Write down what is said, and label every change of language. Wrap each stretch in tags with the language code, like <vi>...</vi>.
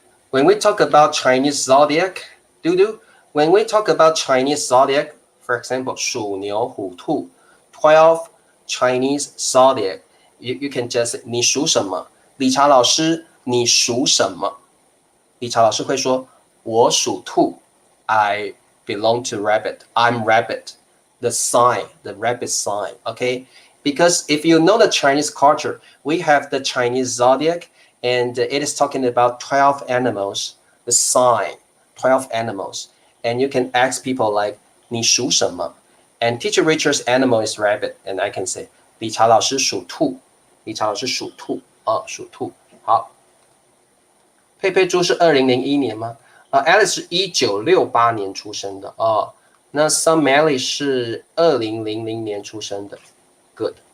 <en>When we talk about Chinese zodiac, when we talk about Chinese zodiac, for example, 属牛、虎、兔 12 Chinese zodiac, you can just say</en> <zh>你属什么？理查老师，你属什么？理查老师会说，我属兔</zh> <en>I belong to rabbit. I'm rabbit. The sign, the rabbit sign, okay? Because if you know the Chinese culture, we have the Chinese zodiac, and it is talking about 12 animals, the sign, 12 animals. And you can ask people like,</en> <zh>你属什么?</zh> <en>And Teacher Richard's animal is rabbit, and I can say,</en> <zh>理查老师属兔，理查老师属兔，属兔。好，佩佩猪是2001年吗？Alice 是1968年出生的哦。那 Sun Melly 是2000年出生的 ，Good。</zh>